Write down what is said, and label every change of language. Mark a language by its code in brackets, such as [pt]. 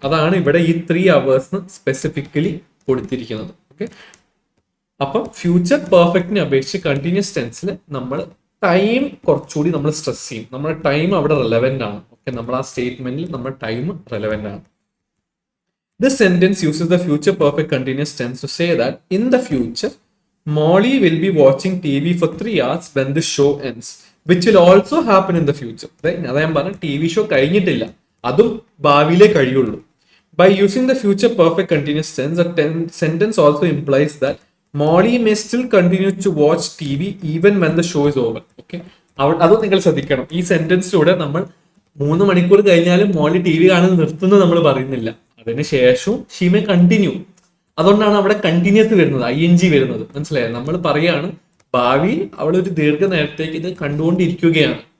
[ml] അതാണ് ഇവിടെ ഈ 3 hours സ്പെസിഫിക്കലി കൊടുത്തിരിക്കുന്നത്. ഓക്കെ, അപ്പം ഫ്യൂച്ചർ പെർഫെക്റ്റിനെ അപേക്ഷിച്ച് കണ്ടിന്യൂസ് ടെൻസിൽ നമ്മൾ ടൈം കുറച്ചുകൂടി നമ്മൾ സ്ട്രെസ് ചെയ്യും. നമ്മുടെ ടൈം അവിടെ റെലവെന്റ് ആണ്. ഓക്കെ, നമ്മൾ ആ സ്റ്റേറ്റ്മെന്റിൽ നമ്മുടെ ടൈം റെലവെന്റ് ആണ്. [en] This sentence uses the future perfect continuous tense to say that in the future, Molly will be watching TV for 3 hours when the show ends, which will also happen in the future. [ml] അതാ ഞാൻ പറഞ്ഞ TV show കഴിഞ്ഞിട്ടില്ല, അതും ഭാവിയിലേ കഴിയുള്ളൂ. [en] By using the future perfect continuous tense, the sentence also implies that Molly may still continue to watch TV even when the show is over. [ml] Okay, അതും നിങ്ങൾ ശ്രദ്ധിക്കണം. ഈ സെന്റൻസിലൂടെ നമ്മൾ 3 മണിക്കൂർ കഴിഞ്ഞാലും മോളി TV കാണുന്നത് നിർത്തുന്നത് നമ്മൾ പറയുന്നില്ല. അതിനുശേഷവും [en] She may continue. [ml] അതുകൊണ്ടാണ് അവിടെ കണ്ടിന്യൂസ് വരുന്നത്, ING വരുന്നത്. മനസ്സിലായോ? നമ്മൾ പറയാണ് ഭാവിയിൽ അവൾ ഒരു ദീർഘനേരത്തേക്ക് ഇത് കണ്ടുകൊണ്ടിരിക്കുകയാണ്.